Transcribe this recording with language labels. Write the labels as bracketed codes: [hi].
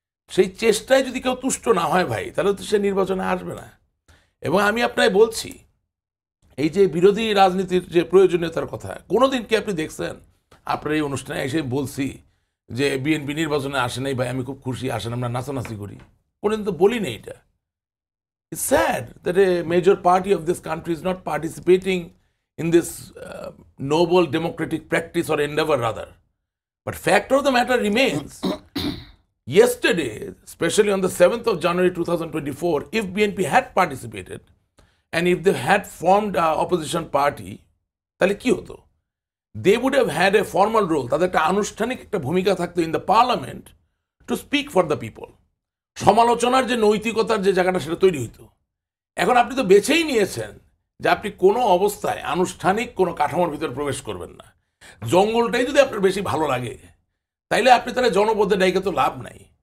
[bn] সেই চেষ্টায় যদি কেউ তুষ্ট না হয় ভাই, তাহলে তো সে নির্বাচনে আসবে না। এবং আমি আপনাকে বলছি, এই যে বিরোধী রাজনীতির যে প্রয়োজনীয়তার কথা, কোনোদিন কি আপনি দেখছেন? আপনার এই অনুষ্ঠানে এসে বলছি যে বিএনপি নির্বাচনে আসে নাই ভাই, আমি খুব খুশি, আসেন আমরা নাচানাচি করি? কোনোদিন তো বলি না এটা। [en] It's sad that a major party of this country is not participating in this noble democratic practice or endeavor rather. But fact of the matter remains, yesterday, especially on the 7th of January 2024, if BNP had participated and if they had formed an opposition party, [bn] তাহলে কি হতো? [en] They would have had a formal role, [bn] তাদের একটা আনুষ্ঠানিক একটা ভূমিকা থাকতো [en] in the parliament to speak for the people. [bn] সমালোচনার যে নৈতিকতার যে জায়গাটা, সেটা তৈরি হইতো। এখন আপনি তো বেছেই নিয়েছেন যে আপনি কোনো অবস্থায় আনুষ্ঠানিক কোনো কাঠামোর ভিতরে প্রবেশ করবেন না। জঙ্গলটাই যদি আপনার বেশি ভালো লাগে, তাইলে আপনি তাহলে জনপদে ডাইকে তো লাভ নাই।